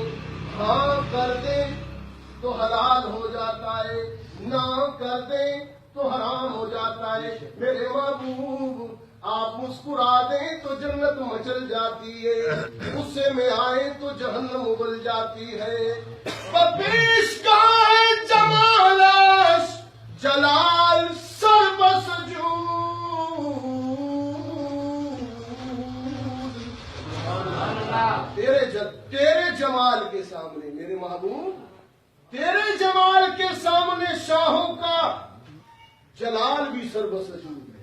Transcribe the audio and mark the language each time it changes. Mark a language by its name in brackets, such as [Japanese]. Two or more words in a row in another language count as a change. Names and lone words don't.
[Urdu] ہاں کر دیں تو حلال ہو جاتا ہے، نہ کر دیں تو حرام ہو جاتا ہے. میرے محبوب آپ مسکرا دیں تو جنت مچل جاتی ہے، غصے میں آئے تو جہنم ابل جاتی ہے. [Persian] پیشگاہ جمالش جلال سر بسجود. [Urdu] تیرے جمال کے سامنے میرے محبوب، تیرے جمال کے سامنے شاہوں کا جلال بھی سر بسجود ہے.